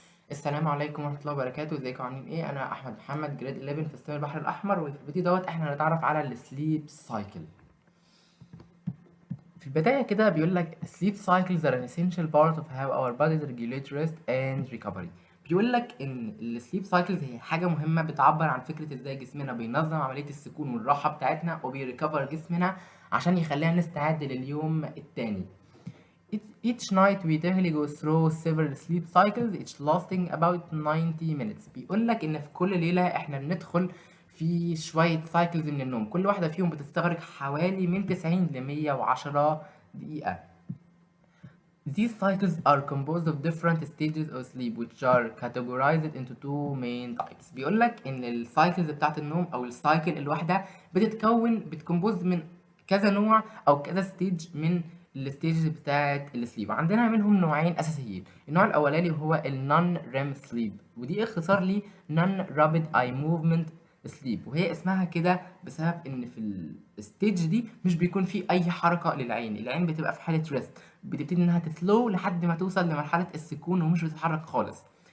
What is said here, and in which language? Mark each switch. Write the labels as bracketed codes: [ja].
[ar] السلام عليكم ورحمة الله وبركاته، ازيكم عاملين ايه؟ أنا أحمد محمد جريد 11 في ستيم البحر الأحمر، وفي الفيديو دوت إحنا هنتعرف على السليب سايكل. في البداية كده بيقول لك [en] sleep cycles are an essential part of how our bodies regulate rest and recovery. [ar] بيقول لك إن السليب سايكلز هي حاجة مهمة بتعبر عن فكرة إزاي جسمنا بينظم عملية السكون والراحة بتاعتنا وبيريكفر جسمنا عشان يخلينا نستعد لليوم التاني. [en] Each night we typically go through several sleep cycles each lasting about 90 minutes. [ar] بيقول لك إن في كل ليلة إحنا بندخل في شوية سايكلز من النوم، كل واحدة فيهم بتستغرق حوالي من 90 ل 110 دقيقة. [en] These cycles are composed of different stages of sleep which are categorized into two main types. [ar] بيقول لك إن السايكلز بتاعت النوم أو السايكل الواحدة بتكمبوز من كذا نوع أو كذا ستيج من الستيجز بتاعت السليب. عندنا منهم نوعين أساسيين. النوع الأولاني هو ال non REM sleep، ودي اختصار لي non rapid eye movement sleep، وهي اسمها كده بسبب إن في الستيج دي مش بيكون في أي حركة للعين، العين بتبقى في حالة ريست، بتبتدي انها تسلو لحد ما توصل لمرحله السكون ومش بتتحرك خالص.